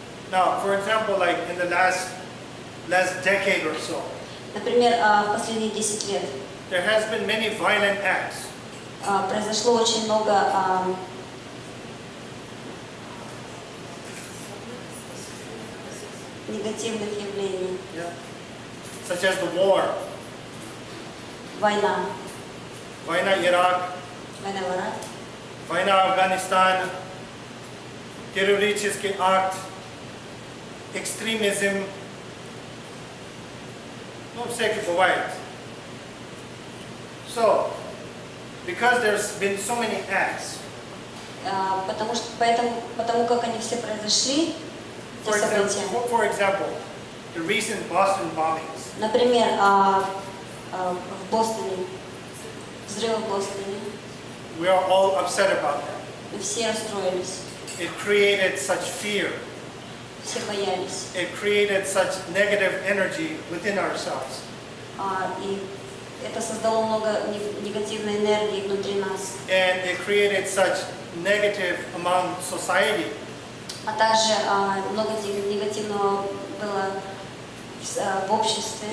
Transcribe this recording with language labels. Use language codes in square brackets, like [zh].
[en] Now, for example, like in the last decade or so, [ru] Например, в последние 10 лет [en] there has been many violent acts. [ru] произошло очень много негативных явлений. [en] Yeah. Such as the war, [ru] Война. Война Iraq, Война в Ираке, Война Афганистан, террористический акт, экстремизм, ну, всякие бывает. [en] So, because there's been so many acts, [ru] потому как они все произошли, те события. [en] for example, the recent Boston bombings, [ru] Например, в Бостоне, взрывы в Бостоне, [en] we are all upset about that. [ru] мы все расстроились, [en] It created such fear. [ru] все боялись. [en] It created such negative energy within ourselves. [ru] И это создало много негативной энергии внутри нас. [en] And it created such negative among society. [ru] А также много негативного было в обществе.